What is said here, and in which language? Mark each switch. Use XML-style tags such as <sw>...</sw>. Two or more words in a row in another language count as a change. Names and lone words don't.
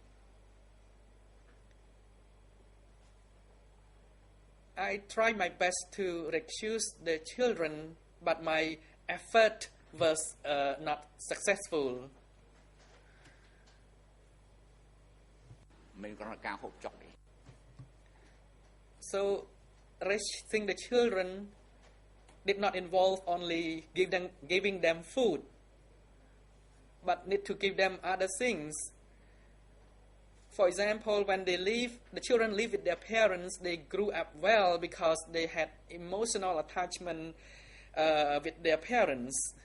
<en>I tried my best to recuse the children, but my effort was not successful.</en> <km>មានគ្រាន់តែការហូបចុកទេ</km> <en>So raising the children did not involve only giving them food, but need to give them other things. For example, when the children live with their parents, they grew up well because they had emotional attachment with their parents.</en>